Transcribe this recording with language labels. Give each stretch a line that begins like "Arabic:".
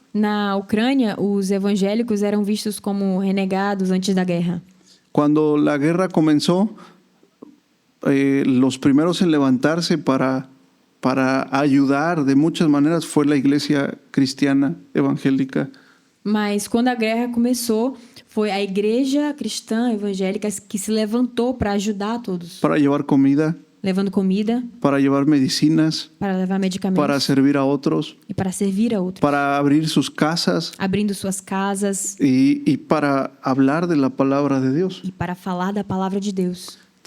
Portuguese: Na Ucrânia, os evangélicos eram vistos como renegados antes da guerra.
Spanish: Cuando la guerra comenzó, los primeros en levantarse para ayudar de muchas maneras fue la iglesia cristiana evangélica.
Portuguese: Mas quando a guerra começou, foi a igreja cristã evangélica que se levantou para ajudar todos,
Spanish: Para llevar comida,
Portuguese: levando comida,
Spanish: para llevar medicinas,
Portuguese: para levar medicamentos
Spanish: para servir a otros,
Portuguese: e para servir a outros,
Spanish: para abrir sus casas
Portuguese: abrindo suas casas
Spanish: y para hablar de la palabra de Dios.
Portuguese: e para falar da palavra de Deus.